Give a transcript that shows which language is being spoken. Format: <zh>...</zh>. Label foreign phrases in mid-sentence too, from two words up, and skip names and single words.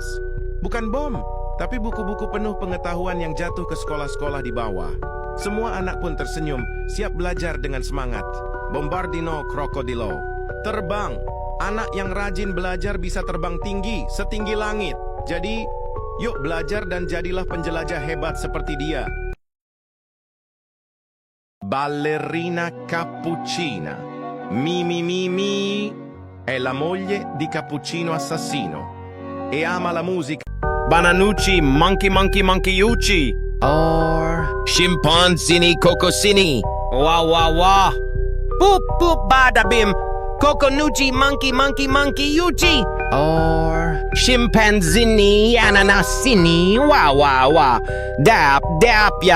<id>Bukan bom, tapi buku-buku penuh pengetahuan yang jatuh ke sekolah-sekolah di bawah. Semua anak pun tersenyum, siap belajar dengan semangat. Bombardino Crocodilo. Terbang. Anak yang rajin belajar bisa terbang tinggi, setinggi langit. Jadi, yuk belajar dan jadilah penjelajah hebat seperti dia. Ballerina Cappuccina.</id> <it>Mimi è la moglie di Cappuccino Assassino e ama la musica. Bananucci Monkeyucci or Scimpanzini Cocosini. Wah wah wah. Boop boop bada bim. Coconucci Monkeyucci or Scimpanzini Ananasini. Wah wah wah. Dap ya.</it>